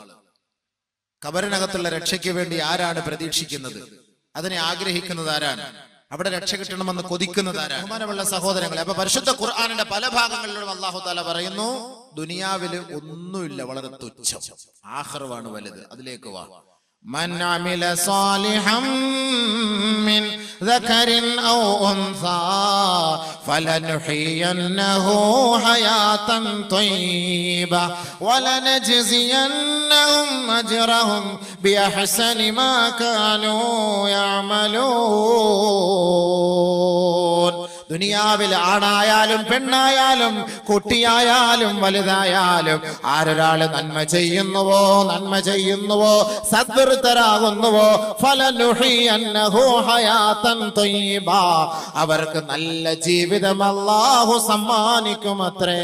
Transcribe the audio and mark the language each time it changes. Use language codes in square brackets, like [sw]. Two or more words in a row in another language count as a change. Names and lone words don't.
[ml] ഖബറിനകത്തുള്ള രക്ഷയ്ക്ക് വേണ്ടി ആരാണ് പ്രതീക്ഷിക്കുന്നത്? അതിനെ ആഗ്രഹിക്കുന്നത് ആരാണ്? അവിടെ രക്ഷ കിട്ടണമെന്ന് കൊതിക്കുന്നത് ആരാണ്? ബഹുമാനമുള്ള സഹോദരങ്ങളെ, അപ്പൊ പരിശുദ്ധ ഖുർആനിന്റെ പല ഭാഗങ്ങളിലും [ar] الله تعالى [ml] പറയുന്നു, ദുനിയാവില് ഒന്നുമില്ല, വളരെ തുച്ഛം, ആഖിറവാണ് വലുത്, അതിലേക്ക് വാ. [ar] من عمل صالحا من ذكر أو أنثى فلنحيينه حياة طيبة ولنجزينهم أجرهم بأحسن ما كانوا يعملون. [ml] ദുനിയാവിൽ ആണായാലും പെണ്ണായാലും കുട്ടിയായാലും വലുതായാലും ആരൊരാള് നന്മ ചെയ്യുന്നുവോ സദ്വൃത്തരാകുന്നുവോ [ar] فلنحيينه حياة طيبة, [ml] അവർക്ക് നല്ല ജീവിതം അല്ലാഹു സമ്മാനിക്കുമത്രേ.